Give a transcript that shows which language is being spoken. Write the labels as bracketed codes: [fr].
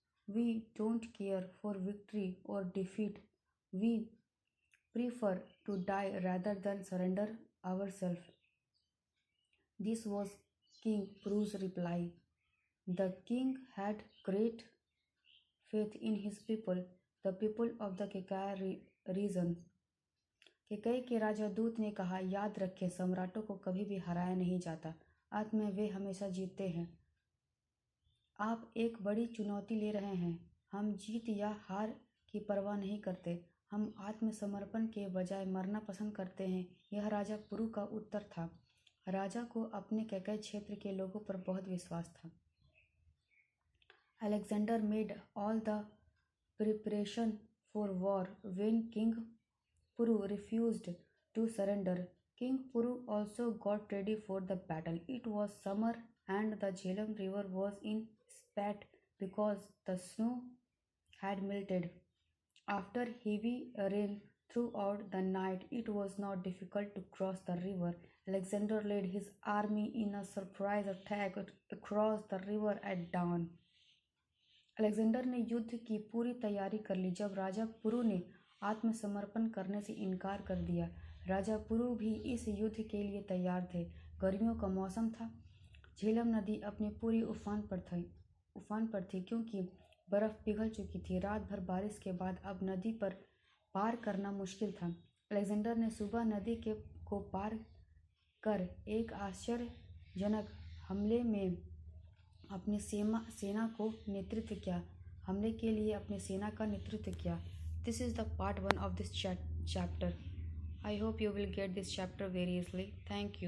[en] We don't care for victory or defeat. We prefer to die rather than surrender ourselves. This was King Puru's reply. The king had great faith in his people, the people of the Kekaya region. [hi] Kaikeyi के राजा दूत ने कहा, याद रखें, सम्राटों को कभी भी हराया नहीं जाता, अंत में वे हमेशा जीतते हैं। आप एक बड़ी चुनौती ले रहे हैं। हम जीत या हार की परवाह नहीं करते, हम आत्मसमर्पण के बजाय मरना पसंद करते हैं। यह राजा पुरु का उत्तर था। राजा को अपने कैकई क्षेत्र के लोगों पर बहुत विश्वास था। [en] Alexander made all the preparation for war when King Puru refused to surrender. King Puru also got ready for the battle. It was summer and the Jhelum river was in spat because the snow had melted. After heavy rain throughout the night, it was not difficult to cross the river. Alexander led his army in a surprise attack across the river at dawn. [hi] Alexander ने युद्ध की पूरी तैयारी कर ली जब राजा पुरु ने आत्मसमर्पण करने से इनकार कर दिया। राजा पुरु भी इस युद्ध के लिए तैयार थे। गर्मियों का मौसम था। झेलम नदी अपनी पूरी उफान पर थी क्योंकि बर्फ पिघल चुकी थी। रात भर बारिश के बाद अब नदी पर पार करना मुश्किल था। अलेक्जेंडर ने सुबह नदी को पार कर एक आश्चर्यजनक हमले में अपनी सेना को नेतृत्व किया। हमले के लिए अपनी सेना का नेतृत्व किया। [en] This is the part 1 of this chapter. I hope you will get this chapter very easily. Thank you.